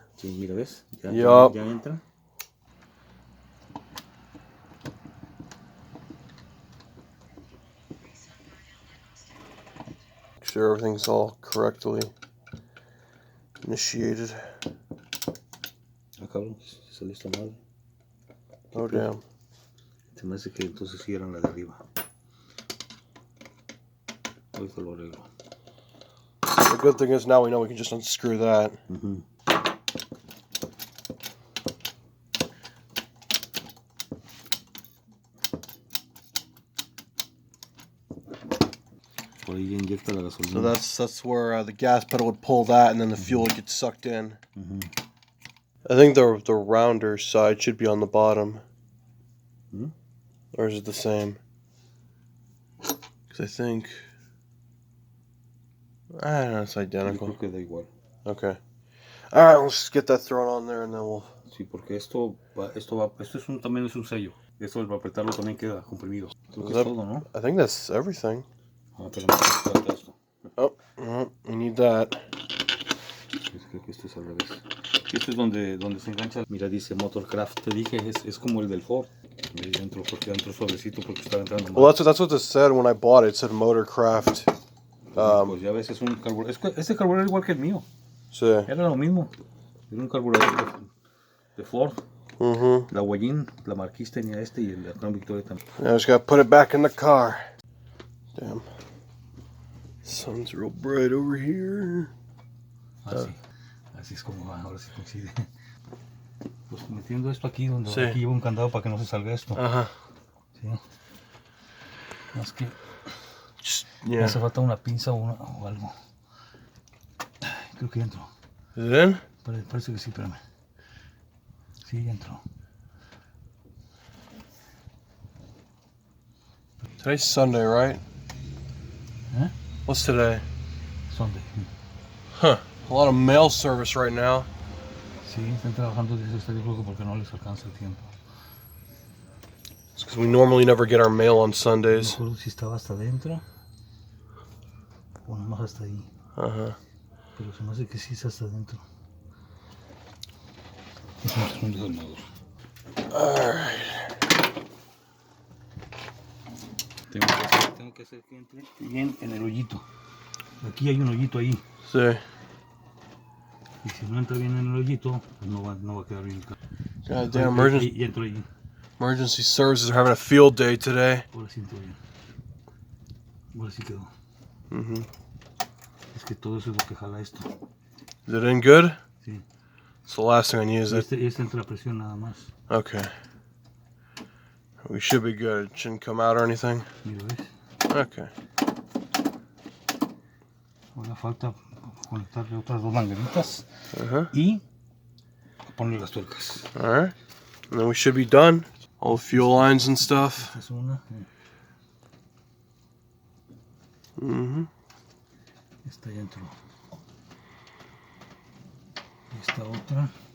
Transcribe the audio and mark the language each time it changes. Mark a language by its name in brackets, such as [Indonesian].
[Spanish] sí, mira, ¿ves? Ya entra. [English] Make sure everything's all correctly initiated. [Spanish] Ah, cabrón, se salió esta madre. [English] Oh, damn. [Spanish] Se me hace que entonces sí eran la de arriba. Ahorita lo arreglo. [English] The good thing is now we know we can just unscrew that. [Spanish] Por ahí inyecta la gasolina. [English] So that's where the gas pedal would pull that, and then the fuel would get sucked in. I think the rounder side should be on the bottom. Or is it the same? Because I think... I don't know, it's identical. [Spanish] Yo creo que da igual. [English] Okay. Alright, let's just get that thrown on there and then we'll... [Spanish] Sí, porque esto también es un sello. Esto para apretarlo también queda comprimido. Creo que es todo, ¿no? [English] I think that's everything. [Spanish] Ah, pero me falta esto. [English] Oh, we need that. [Spanish] Creo que esto es al revés. Esto es donde se engancha. Mira, dice Motorcraft. Te dije, es como el del Ford. Ahí dentro, porque entró suavecito porque estaba entrando mal. [English] Well, that's what this said when I bought it. It said Motorcraft. [Spanish] Pues ya ves, es un carburador. Este carburador es igual que el mío. Sí. Era lo mismo. Era un carburador de Ford. La Wagon, la Marquis tenía este y el de Crown Victoria también. [English] Now I just gotta put it back in the car. Damn. Sun's real bright over here. [Spanish] Así es como va, ahora sí coincide. Pues metiendo esto aquí, donde Sí. aquí llevo un candado para que no se salga esto. Sí. Más que [English] Yeah. [Spanish] hace falta una pinza o algo. Creo que entro. [English] Is it in? [Spanish] Parece que sí, espérame. Sí, ya entró. [English] Today's Sunday, right? What's today? Sunday. Huh. A lot of mail service right now. [Spanish] Sí, están trabajando desde este, yo creo que porque no les alcanza el tiempo. [English] It's because we normally never get our mail on [Spanish] No [English] Sundays. [Spanish] recuerdo si estaba hasta adentro o nomás hasta ahí. Pero se me hace que sí está hasta adentro. Es un desarmador. [English] Alright. [Spanish] Tengo que hacer que entre bien en el hoyito. Aquí hay un hoyito ahí. Sí. Y si no entra bien en el hoyito, pues no va a quedar bien el carro. [English] God damn, [Spanish] Y entro ahí. [English] emergency services are having a field day today. [Spanish] Ahora sí entró bien. Ahora sí quedó. Es que todo eso es lo que jala esto. [English] Is it in good? [Spanish] Sí. [English] It's the last thing I need, is it? [Spanish] Este entra a presión nada más. [English] Okay. We should be good. It shouldn't come out or anything. [Spanish] Mira, ¿ves? [English] Okay. [Spanish] Ahora falta conectarle otras dos mangueritas y poner las tuercas. [English] Alright. And then we should be done. All the fuel lines and stuff. [Spanish] Esta es una. Esta ya entró. Esta otra.